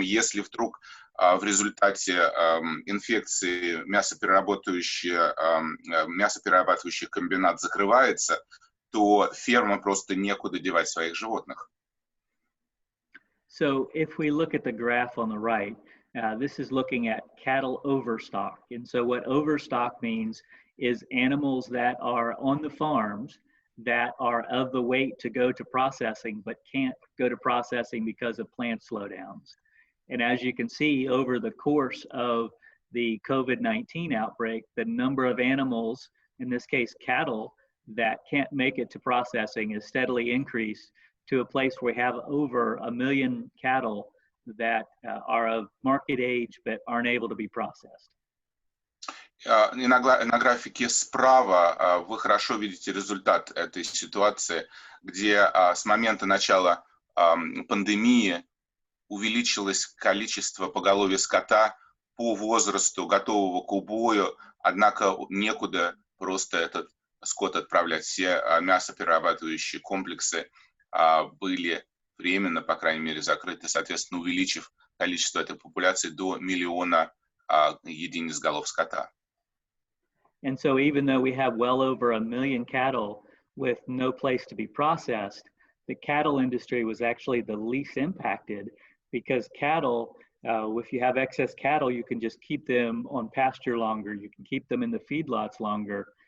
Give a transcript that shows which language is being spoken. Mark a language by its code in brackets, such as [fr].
[ru] Если вдруг в результате инфекции мясоперерабатывающий комбинат закрывается, то ферма просто некуда девать своих животных. [en] So if we look at the graph on the right, this is looking at cattle overstock. And so what overstock means is animals that are on the farms that are of the weight to go to processing, but can't go to processing because of plant slowdowns. And as you can see, over the course of the COVID-19 outbreak, the number of animals, in this case cattle, that can't make it to processing is steadily increased to a place where we have over 1 million cattle that are of market age but aren't able to be processed. [ru] И на графике справа вы хорошо видите результат этой ситуации, где с момента начала пандемии увеличилось количество поголовья скота по возрасту, готового к убою, однако некуда просто этот скот отправлять. Все мясоперерабатывающие комплексы были временно, по крайней мере, закрыты, соответственно, увеличив количество этой популяции до 1 миллиона единиц голов скота. [en] And so even though we have well over 1 million cattle with no place to be processed, the cattle industry was actually the least impacted because cattle, if you have excess cattle, you can just keep them on pasture longer, you can keep them in the feedlots longer.